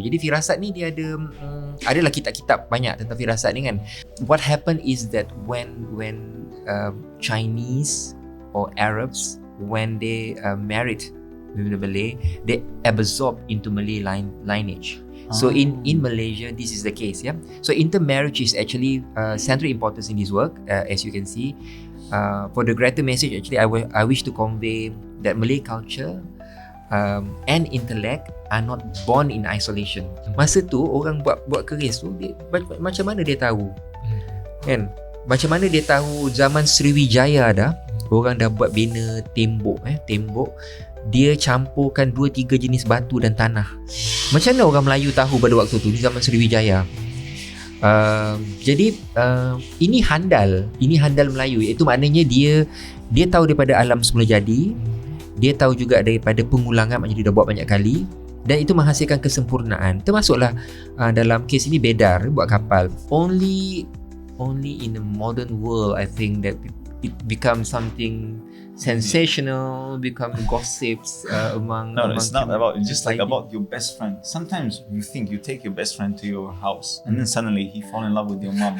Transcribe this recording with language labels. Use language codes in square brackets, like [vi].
[ms] Jadi firasat ni dia adalah kitab-kitab banyak tentang firasat ni kan. [en] What happened is that when Chinese or Arabs, when they married with the Malay, they absorb into Malay lineage. So in Malaysia, this is the case. Yeah. So intermarriage is actually central importance in this work, as you can see. For the greater message, actually, I wish to convey that Malay culture and intellect are not born in isolation. [ms] Masa tu orang buat keris tu, macam mana dia tahu? Kan? Macam mana dia tahu zaman Sriwijaya dah, orang dah buat bina tembok, dia campurkan 2-3 jenis batu dan tanah. Macam mana orang Melayu tahu pada waktu tu, di zaman Sriwijaya? Jadi ini handal Melayu, iaitu maknanya dia tahu daripada alam semula jadi, dia tahu juga daripada pengulangan, maknanya dia dah buat banyak kali, dan itu menghasilkan kesempurnaan. Termasuklah dalam kes ini Bedar buat kapal. [en] Only in the modern world I think that it becomes something sensational, become gossips among. No, it's not about. It's just like about your best friend. Sometimes you think you take your best friend to your house, and then suddenly he fall in love with your mom.